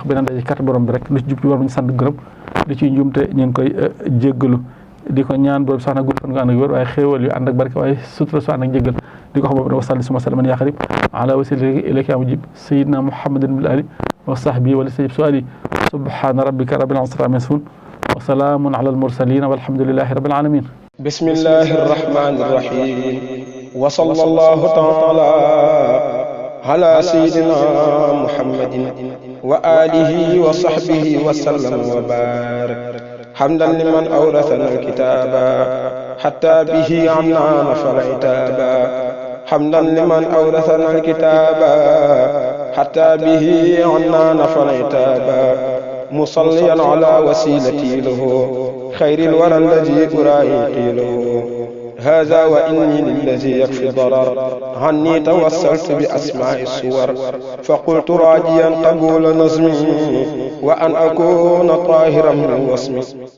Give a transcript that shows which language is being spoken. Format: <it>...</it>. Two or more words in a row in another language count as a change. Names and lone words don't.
<wo>beneen daje carte borom bi rek lu ci jub ci war ñu sant gërëm li ciy njuumte ñu ngi koy jéggalu di ko ñaan borom sax na gudd fan nga ànd ak wér waaye xéewal yu ànd ak barke waaye sutura su ànd ak njéggal di ko xam boobu ne</wo> <ar>وصل ثم سلاما يا قريب على وسيلتي إليك يا مجيب سيدنا محمد بالآل والصحب ولي سجيب سؤالي سبحان ربك رب العزة عما يصفون وسلام على المرسلين والحمد لله رب العالمين بسم الله الرحمن الرحيم وصلى الله تعالى على سيدنا محمد وعلى آله وصحبه وسلم وبارك حمدا لمن أورثنا الكتاب حتى به عنا نفر عتابا حمدا لمن أورثنا الكتاب حتى به عنا نفر عتابا مصليا على وسيلتي له خير الورى الذي أرائي له هذا وإني للذي يكفي الضرر عني توسلت بأسماء الصور فقلت راجيا قبول نظمي وأن أكون طاهرا من وصمي</ar>